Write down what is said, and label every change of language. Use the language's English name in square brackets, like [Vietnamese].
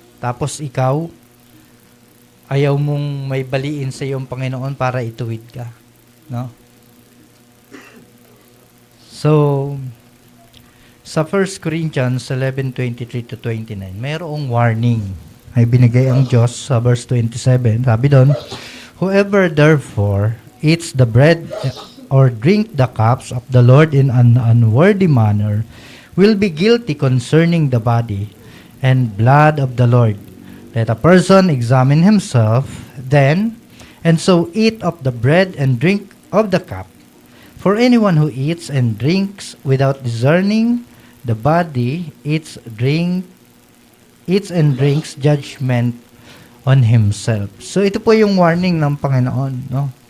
[Filipino] Tapos ikaw, ayaw mong may baliin sa iyong Panginoon para ituwid ka, no? So, sa 1 Corinthians 11:23 to 29, mayroong warning ay binigay ang Diyos sa verse 27. Sabi doon, [English] whoever therefore eats the bread or drink the cups of the Lord in an unworthy manner will be guilty concerning the body and blood of the Lord. Let a person examine himself then, and so eat of the bread and drink of the cup. For anyone who eats and drinks without discerning the body eats and drinks judgment on himself. [Filipino] So ito po yung warning ng Panginoon, no?